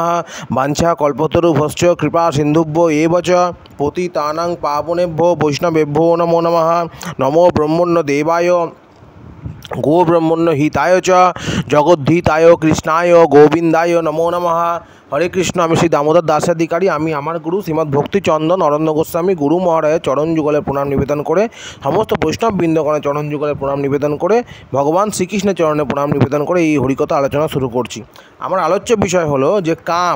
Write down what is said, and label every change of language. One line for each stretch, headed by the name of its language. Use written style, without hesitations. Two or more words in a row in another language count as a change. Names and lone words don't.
Sanskrit: वाञ्छाकल्पतरुभ्यश्च कृपासिन्धुभ्यो एव च पतितानां पावनेभ्यो वैष्णवेभ्यो नमो नमः। नमो ब्रह्मण्य देवाय गो ब्रह्मण्य हिताय च जगद्धिताय कृष्णाय गोविंदाय नमो नमः।
Bangla: हरे कृष्ण। আমি শ্রী দামোদর দাসাধিকারী। আমি আমার গুরু শ্রীমদ্ ভক্তিচন্দন অরণ্য গোস্বামী গুরু মহারাজের চরণ যুগলের প্রণাম নিবেদন করে, সমস্ত বৈষ্ণব বৃন্দগণের চরণ যুগলের প্রণাম নিবেদন করে, ভগবান শ্রীকৃষ্ণের চরণে প্রণাম নিবেদন করে এই হরিকথা আলোচনা শুরু করছি। আমার আলোচ্য বিষয় হলো যে কাম।